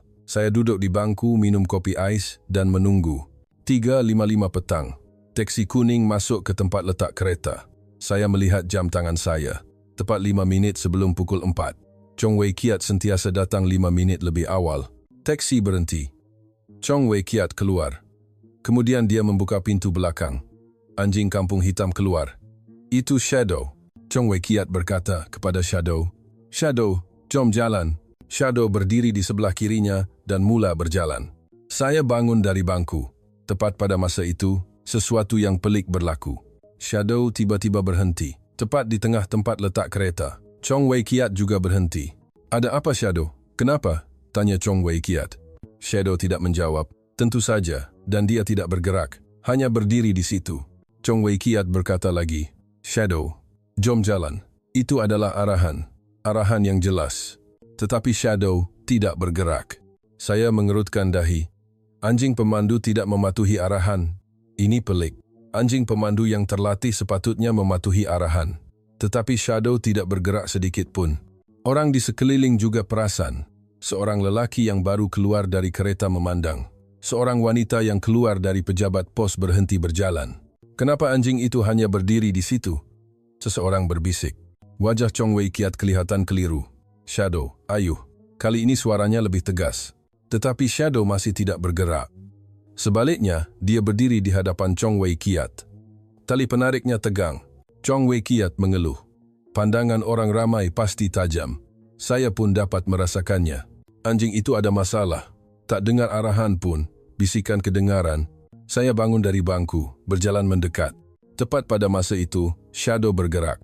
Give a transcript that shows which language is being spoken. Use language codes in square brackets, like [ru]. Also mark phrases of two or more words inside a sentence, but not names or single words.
[ms] Saya duduk di bangku, minum kopi ais dan menunggu. 3:55 petang. Teksi kuning masuk ke tempat letak kereta. Saya melihat jam tangan saya. Tepat 5 minit sebelum pukul 4. Chong Wei Kiat sentiasa datang 5 minit lebih awal. Teksi berhenti. Chong Wei Kiat keluar. Kemudian dia membuka pintu belakang. Anjing kampung hitam keluar. Itu Shadow. Chong Wei Kiat berkata kepada Shadow, Shadow, jom jalan. Shadow berdiri di sebelah kirinya dan mula berjalan. Saya bangun dari bangku. Tepat pada masa itu, sesuatu yang pelik berlaku. Shadow tiba-tiba berhenti, tepat di tengah tempat letak kereta. Chong Wei Kiat juga berhenti. Ada apa Shadow? Kenapa? Tanya Chong Wei Kiat. Shadow tidak menjawab. Tentu saja, dan dia tidak bergerak. Hanya berdiri di situ. Chong Wei Kiat berkata lagi, Shadow, jom jalan. Itu adalah arahan. Arahan yang jelas. Tetapi Shadow tidak bergerak. Saya mengerutkan dahi. Anjing pemandu tidak mematuhi arahan. Ini pelik. Anjing pemandu yang terlatih sepatutnya mematuhi arahan. Tetapi Shadow tidak bergerak sedikit pun. Orang di sekeliling juga perasan. Seorang lelaki yang baru keluar dari kereta memandang. Seorang wanita yang keluar dari pejabat pos berhenti berjalan. Kenapa anjing itu hanya berdiri di situ? Seseorang berbisik. Wajah Chong Wei Kiat kelihatan keliru. Shadow, ayuh. Kali ini suaranya lebih tegas. Tetapi Shadow masih tidak bergerak. Sebaliknya, dia berdiri di hadapan Chong Wei Kiat. Tali penariknya tegang. Chong Wei Kiat mengeluh. Pandangan orang ramai pasti tajam. Saya pun dapat merasakannya. Anjing itu ada masalah. Tak dengar arahan pun, bisikan kedengaran. Saya bangun dari bangku, berjalan mendekat. Tepat pada masa itu, Shadow bergerak.